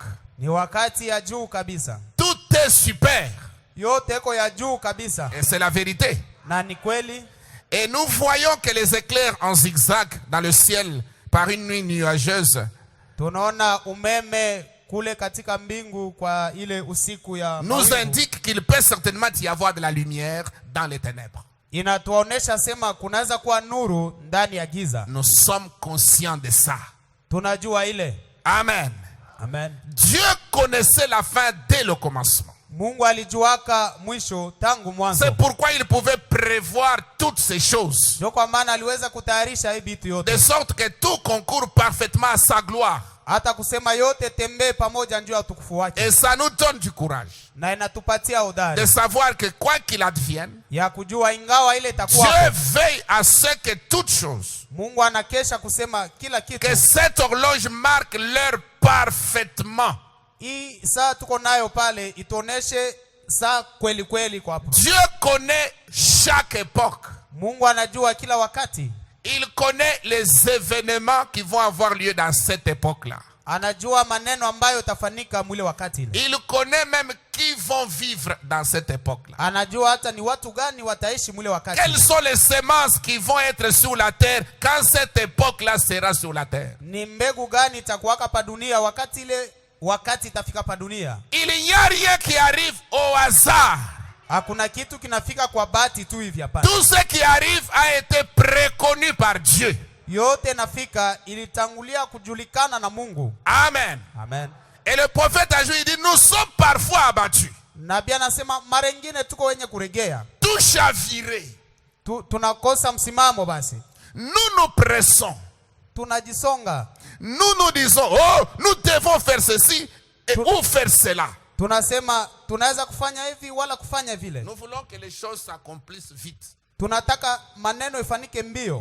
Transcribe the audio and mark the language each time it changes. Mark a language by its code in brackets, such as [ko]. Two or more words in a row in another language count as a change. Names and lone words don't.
[sw] Ni wakati ya juu kabisa. [fr] Tout est super. [sw] Yote iko ya juu kabisa. [fr] Et c'est la vérité. [sw] Na ni kweli. [fr] Et nous voyons que les éclairs en zigzag dans le ciel par une nuit nuageuse. [sw] Tunaona umeme kule katika mbingu kwa ile usiku ya [fr] Nous [sw] mawingu. [fr] indique qu'il peut certainement y avoir de la lumière dans les ténèbres. [sw] Inatuonesha sema kunaweza kuwa nuru ndani ya giza. [fr] Nous sommes conscients de ça. [sw] Tunajua ile. Amen. Amen. [fr] Dieu connaissait la fin dès le commencement. [sw] Mungu alijuaka mwisho tangu mwanzo. [fr] C'est pourquoi il pouvait prévoir toutes ces choses. [sw] Ndio kwa maana aliweza kutayarisha hii vitu yote. [fr] De sorte que tout concourt parfaitement à sa gloire. [sw] Hata kusema yote tembee pamoja ndio utukufu wake. [fr] Et ça nous donne du courage. [sw] Na inatupatia udari. [fr] De savoir que quoi qu'il advienne, [sw] Ya kujua ingawa ile itakuwa. [fr] Dieu veille à ce que toutes choses, [sw] Mungu anakesha kusema kila kitu. [fr] que cette horloge marque l'heure parfaitement. [sw] Hii saa tuko nayo pale itoneshe saa kweli kweli kwa hapo. [fr] Dieu connaît chaque époque. [sw] Mungu anajua kila wakati. [fr] Il connaît les événements qui vont avoir lieu dans cette époque-là. [sw] Anajua maneno ambayo tafanika mwile wakati ile. [fr] Il connaît même qui vont vivre dans cette époque-là. [sw] Anajua hata ni watu gani wataishi mwile wakati. [fr] Quelles sont les semences qui vont être sur la terre quand cette époque-là sera sur la terre? [sw] Ni mbegu gani itakuwaka pa dunia wakati ile wakati itafika pa dunia. [fr] Il n'y a rien qui arrive au hasard. [sw] Hakuna kitu kinafika kwa bahati tu hivi hapana. [fr] Tout ce qui arrive a été préconnu par Dieu. [sw] Yote nafika ilitangulia kujulikana na Mungu. Amen. Amen. [fr] Et le prophète a joué, il dit, nous sommes parfois abattus. [sw] Nabii anasema mara nyingine tuko wenye kuregea. [fr] Tout chaviré. [sw] Tunakosa msimamo basi. [fr] Nous nous pressons. [sw] Tunajisonga. [fr] Nous disons, oh, nous devons faire ceci et ou faire cela. [sw] Tunasema tunaweza kufanya hivi wala kufanya vile. [fr] Nous voulons que les choses s'accomplissent vite. [sw] Tunataka maneno ifanike mbio.